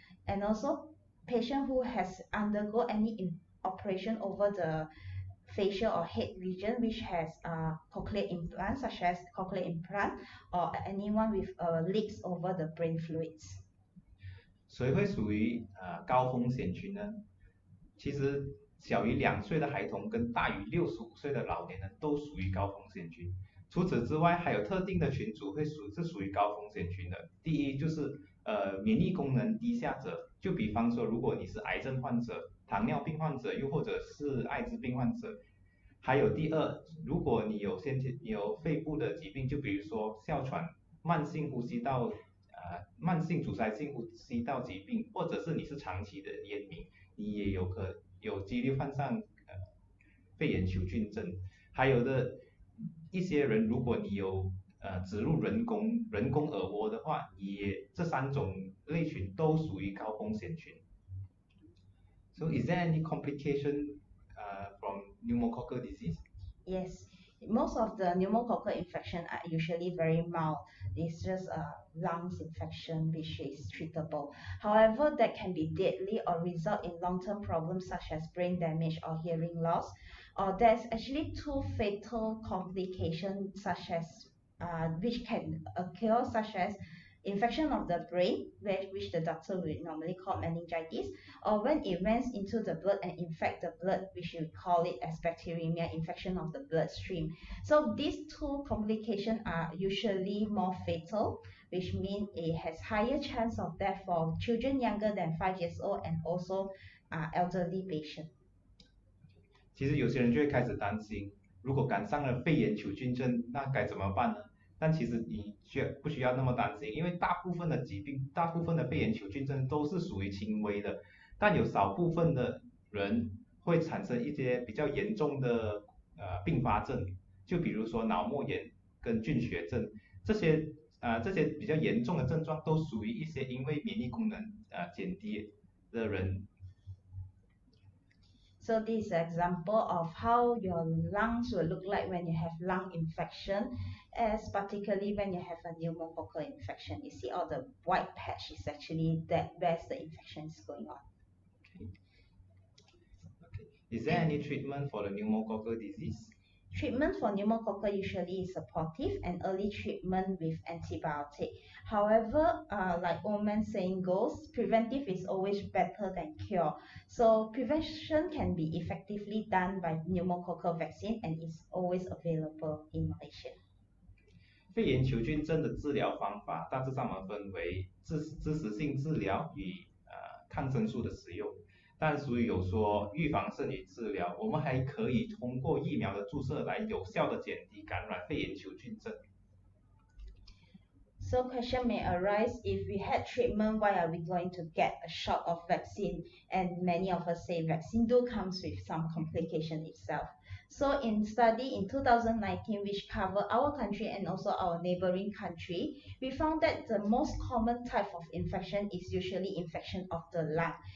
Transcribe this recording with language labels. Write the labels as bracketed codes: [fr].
[en] And also, patient who has undergo any operation over the facial or head region which has cochlear implants such as cochlear implant, or anyone with leaks over the brain fluids. [zh] 谁会属于高风险群呢？其实小于2岁的孩童跟大于65岁的老年人都属于高风险群。除此之外，还有特定的群组是属于高风险群的。第一就是免疫功能低下者，就比方说如果你是癌症患者、糖尿病患者，又或者是艾滋病患者。还有第二，如果你有肺部的疾病，就比如说哮喘、慢性慢性阻塞性呼吸道疾病，或者是你是长期的烟民，你也有几率患上肺炎球菌症。还有的一些人，如果你有植入人工耳蜗的话，这3种类群都属于高风险群。 [en] So is there any complication from pneumococcal disease? Yes, most of the pneumococcal infection are usually very mild. It's just a lungs infection which is treatable. However, that can be deadly or result in long-term problems such as brain damage or hearing loss. Or there's actually 2 fatal complications such as which can occur, such as infection of the brain, which the doctor will normally call meningitis, or when it runs into the blood and infect the blood, which we call it as bacteremia, infection of the bloodstream. So these 2 complications are usually more fatal, which means it has higher chance of death for children younger than 5 years old and also elderly patients. [zh] 其实有些人就会开始担心，如果感上了肺炎球菌症，那该怎么办呢？但其实你不需要那么担心，因为大部分的疾病，大部分的肺炎球菌症都是属于轻微的，但有少部分的人会产生一些比较严重的并发症，就比如说脑膜炎跟菌血症，这些比较严重的症状都属于一些因为免疫功能减低的人。 [en] So this is an example of how your lungs will look like when you have lung infection. as particularly when you have a pneumococcal infection. You see all the white patch is actually that where's the infection is going on. Okay. Okay. Is there any treatment for the pneumococcal disease? Treatment for pneumococcal usually is supportive and early treatment with antibiotic. However, like old man saying goes, preventive is always better than cure. So prevention can be effectively done by pneumococcal vaccine and is always available in Malaysia. [zh] 肺炎球菌症的治疗方法大致上我们分为支持性治疗与抗生素的使用。但俗语有说预防胜于治疗，我们还可以通过疫苗的注射来有效的减低感染肺炎球菌症。 [en] So question may arise, if we had treatment, why are we going to get a shot of vaccine? And many of us say vaccine do comes with some complication itself. So in study in 2019, which cover our country and also our neighboring country, we found that the most common type of infection is usually infection of the lung.